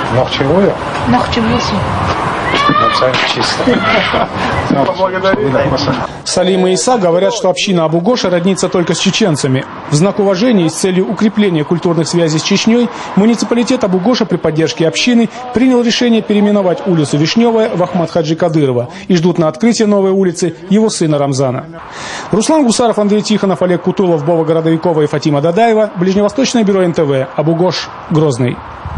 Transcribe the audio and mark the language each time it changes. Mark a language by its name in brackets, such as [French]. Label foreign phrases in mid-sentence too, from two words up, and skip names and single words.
[Russian] Салим и Иса говорят, что община Абу-Гоша роднится только с чеченцами. В знак уважения и с целью укрепления культурных связей с Чечней муниципалитет Абу-Гоша при поддержке общины принял решение переименовать улицу Вишневая в Ахмад Хаджи Кадырова и ждут на открытие новой улицы его сына Рамзана. Руслан Гусаров, Андрей Тихонов, Олег Кутулов, Вова Городовикова и Фатима Дадаева. Ближневосточное бюро НТВ. Абу-Гош, Грозный.